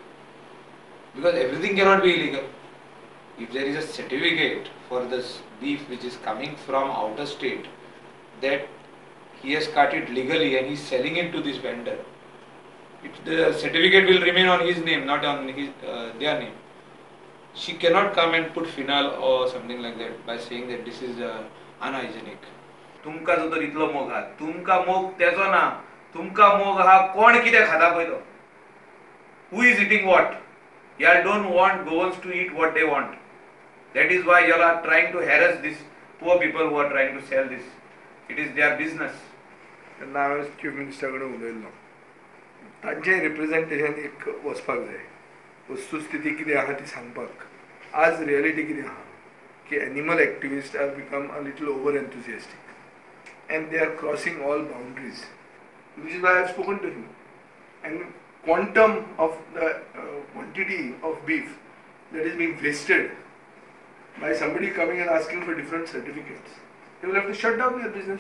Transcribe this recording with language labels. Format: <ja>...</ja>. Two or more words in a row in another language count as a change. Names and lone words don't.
<en>Because everything cannot be illegal. If there is a certificate for this beef which is coming from outer state, that he has cut it legally and he is selling it to this vendor, the certificate will remain on his name, not on their name. She cannot come and put phenol or something like that by saying that this is unhygienic.</en> <kok>तुमका जो तर इतलो मोग हा, तुमका मोग त्याचो ना, तुमका मोग हा कोण कितें खाता पळय तो,</kok> <en>who is eating what. You don't want Goans to eat what they want. That is why you are trying to harass these poor people who are trying to sell this. It is their business.</en> <kok>तेन्ना हांवें</kok> <en>chief ministera</en> <kok>कडेन उलयल्लो, तांचें रिप्रेजेंटेशन एक वचपाक जाय, वस्तुस्थिती कितें आहा ती सांगपाक। आज रियलिटी कितें आहा की</kok> <en>animal activists are become a little over enthusiastic and they are crossing all boundaries, which is why I have spoken to him. एंड quantum of the quantity of beef that is being wasted by somebody coming and asking for different certificates, they will have to shut down their business.</en>